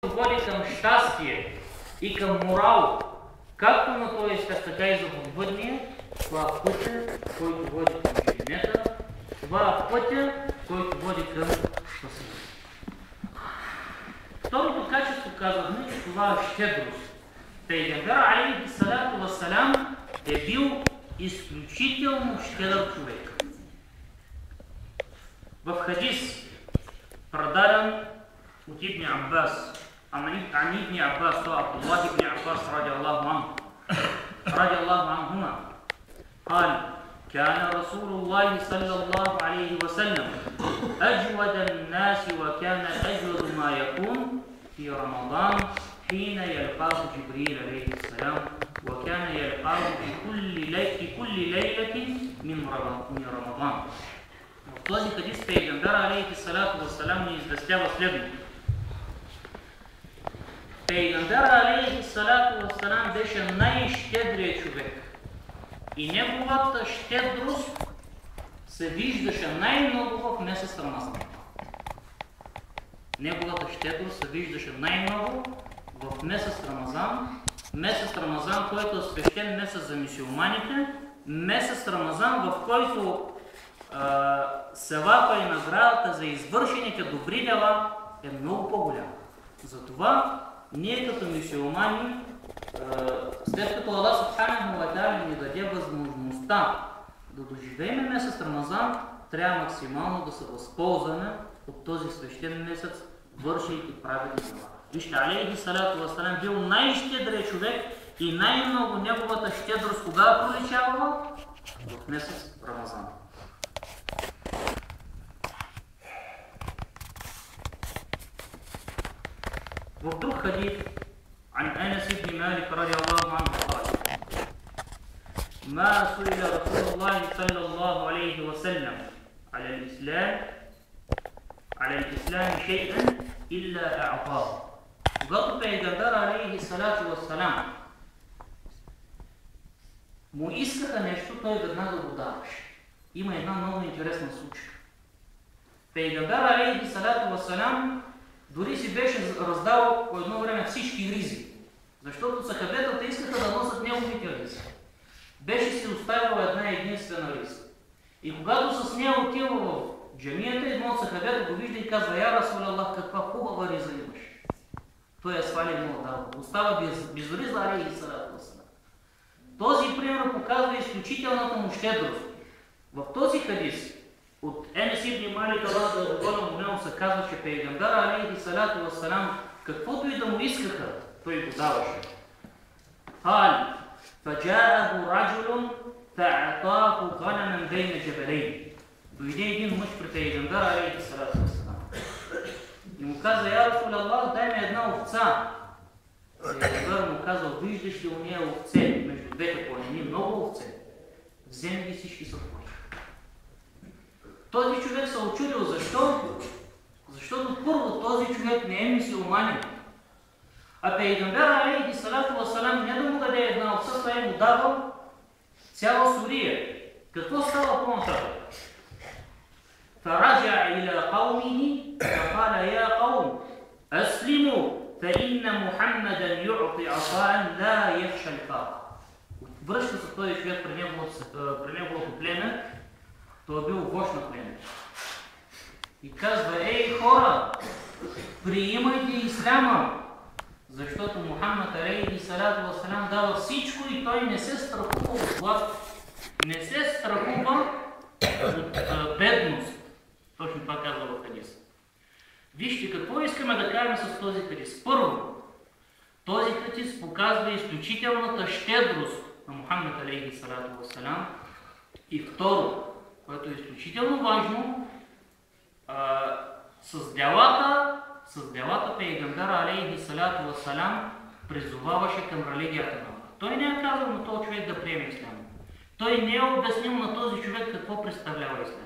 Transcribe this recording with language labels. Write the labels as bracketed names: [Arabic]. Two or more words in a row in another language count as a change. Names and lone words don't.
[Bulgarian] води към щастие и към морал, както на този свят, така и за подвъдния, това е пътя, който води към живинета, това е пътя, който води към спасението. Второто качество, казахме, че това е щедрост. Пейгамбер [Arabic] عليه الصلاة والسلام [Bulgarian] е бил изключително щедър човек. В хадис, предаден от Ибн Аббас, [Arabic] عن ابن عباس وعبد الله بن عباس رضي الله عنهما قال كان رسول الله صلى الله عليه وسلم أجود الناس وكان أجود ما يكون في رمضان حين يلقاه جبريل عليه السلام وكان يلقاه في كل ليلة من رمضان. [Bulgarian] В този хадис Пейгамбер [Arabic] عليه الصلاة والسلام [Bulgarian] ни известява следното. Пейгамбер [Arabic] عليه الصلاة والسلام [Bulgarian] беше най-щедрият човек и неговата щедрост се виждаше най-много в месец Рамазан. Неговата щедрост се виждаше най-много в месец Рамазан, който е свещен месец за мюсюлманите, месец Рамазан, в който севапа и наградата за извършените добри дела е много по-голяма. Затова ние като мюсюлмани, след като Аллах [Arabic] سبحانه وتعالى [Bulgarian] ни даде възможността да доживеем месец Рамазан, трябва максимално да се възползваме от този свещен месец, вършейки праведни дела. Вижте, [Arabic] عليه الصلاة والسلام [Bulgarian] бил най-щедрия човек и най-много неговата щедрост кога проличава? В месец Рамазан. В друг хадис عن أنس بن مالك رضي الله عنه قال ما سئل رسول الله صلى الله عليه وسلم على الإسلام شيئا إلا أعطاه. Когато Пейгамбер [Arabic] عليه الصلاة والسلام [Bulgarian] му искаха нещо, той веднага го даваше. Има една много интересна случка. Пейгамбер [Arabic] عليه الصلاة والسلام [Bulgarian] дори си беше раздал по едно време всички ризи, защото сахабетата искаха да носят неговите ризи. Беше си оставил една единствена риза. И когато с нея отива в джамията, едно от сахабета го вижда и казва: [Arabic] يا رسول الله, [Bulgarian] каква хубава риза имаш. Той я свали много дава. Остава без риза, [Arabic] عليه الصلاة والسلام. [Bulgarian] Този пример показва изключителната му щедрост. В този хадис от Енес ибн Малик [Arabic] رضي الله عنه [Bulgarian] се казва, че Пейгамбер [Arabic] عليه الصلاة والسلام, [Bulgarian] каквото и да му искаха, той го даваше. [Arabic] هل، فجاءه رجل فأعطاه غنما بين جبلين. [Bulgarian] Дойде един мъж при Пейгамбер [Arabic] عليه الصلاة والسلام [Bulgarian] и му каза: [Arabic] يا رسول الله, [Bulgarian] дай ми една овца. Пейгамбер му казал: Виждаш ли уния овце между двете планини, много овце, вземи ги, всички са твои. Този човек се очудил. Защо? Защото първо този човек не е мюсюлманин. А Пейгамбер [Arabic] عليه الصلاة والسلام [Bulgarian] не да му даде една овца, той му дава цяла сурия. Какво става по-нататък? [Arabic] فخرج إلى قومه فقال: يا قوم، أسلموا، فإن محمدا يعطي عطاء لا يخشى الفقر. [Bulgarian] Връща се този човек при неговото племе. Той е бил вожд на племе. И казва: Ей хора, приемайте исляма, защото Мухаммад [Arabic] عليه الصلاة والسلام [Bulgarian] дава всичко и той не се страхува от глад, не се страхува от бедност. Точно това казва в хадис. Вижте какво искаме да кажем с този хадис. Първо, този хадис показва изключителната щедрост на Мухаммад [Arabic] عليه الصلاة والسلام. [Bulgarian] И второ, което е изключително важно, с делата Пейгамбер [Arabic] عليه الصلاة والسلام [Bulgarian] призоваваше към религията на Allah. Той не е казал на този човек да приеме ислям. Той не е обяснил на този човек какво представлява ислям.